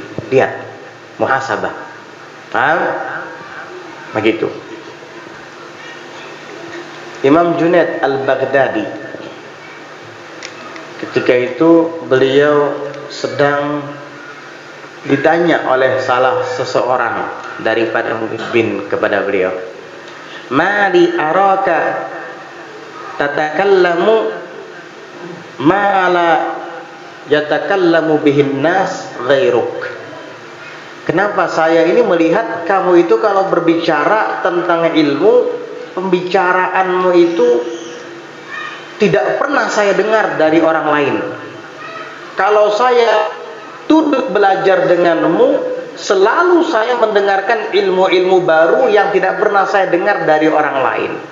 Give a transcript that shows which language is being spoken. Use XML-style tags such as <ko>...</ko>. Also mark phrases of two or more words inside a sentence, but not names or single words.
<id>Lihat, muhasabah. Paham? Begitu. Imam Junaid Al-Baghdadi, ketika itu beliau sedang ditanya oleh salah seseorang daripada pemimpin kepada beliau,</id> <ar>ما لي أراك تتكلم ما لا يتكلم به الناس غيرك.</ar> <id>Kenapa saya ini melihat kamu itu kalau berbicara tentang ilmu, pembicaraanmu itu tidak pernah saya dengar dari orang lain. Kalau saya duduk belajar denganmu, selalu saya mendengarkan ilmu-ilmu baru yang tidak pernah saya dengar dari orang lain.</id>